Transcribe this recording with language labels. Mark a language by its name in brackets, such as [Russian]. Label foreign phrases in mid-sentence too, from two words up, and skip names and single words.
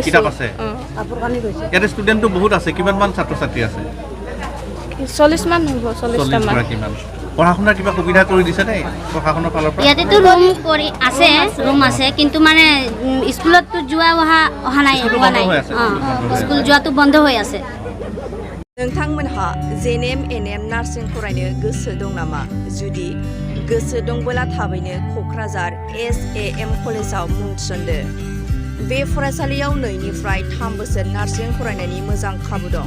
[Assamese] কিতাপ আছে? ইয়াতে ষ্টুডেণ্টটো বহুত আছে। কিমানমান ছাত্ৰ ছাত্ৰী আছে? 40 মান হ'ব। 40টা মান। কিমান পঢ়া শুনাৰ কিবা সুবিধা কৰি দিছে নে প্ৰশাসনৰ ফালৰ পৰা? ইয়াতেতো ৰুম আছে, কিন্তু মানে স্কুলতো যোৱা অহা নাই, স্কুল যোৱাটো বন্ধ হৈ আছে। [Bodo] नोंथांमोनहा [English] GNM ANM nursing [Bodo] फरायनो गोसो दं नामा? जुदि गोसो दंबोला थाबैनो क'क्राझार SAM कलेजाव मुं थिसनदो। बे फरायसालियाव 2निफ्राय 3 बोसोर नार्सिं फरायनायनि मोजां खाबु दं।